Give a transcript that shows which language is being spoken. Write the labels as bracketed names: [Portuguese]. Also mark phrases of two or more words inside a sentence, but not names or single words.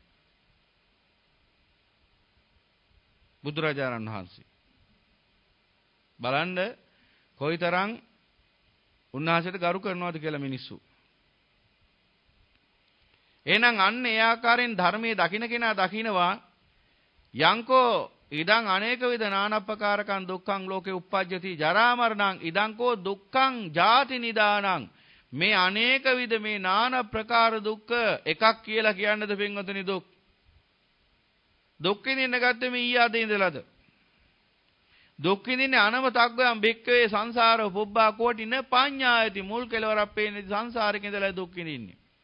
[Sinhala] බුදුරජාණන් වහන්සේ බලන්න කොයිතරම් උන්වහන්සේට ගරු කරනවද කියලා මිනිස්සු. එහෙනම් අන්න ඒ ආකාරයෙන් ධර්මයේ දකින්න කෙනා දකින්නවා [Pali] යංකෝ ඉදං අනේක විද නානප්පකාරකං දුක්ඛං ලෝකේ උප්පජ්ජති ජරා මරණං ඉදං කෝ දුක්ඛං ජාති නිදානං. [Sinhala] මේ අනේක විද මේ නාන ප්‍රකාර දුක්ඛ එකක් කියලා කියන්නද පින්වතුනි? දුක් විඳින්න ගත්තේ මේ ඊයේ අද ඉඳලාද? දුක් විඳින්නේ [Pali] අනවතග්ගයන් බික්කවේ සංසාරෝ පුබ්බා කෝටින පඤ්ඤායති [Sinhala] මුල් කෙලවරක් පේන්නේ සංසාරේ ඉඳලා දුක් විඳින්නේ.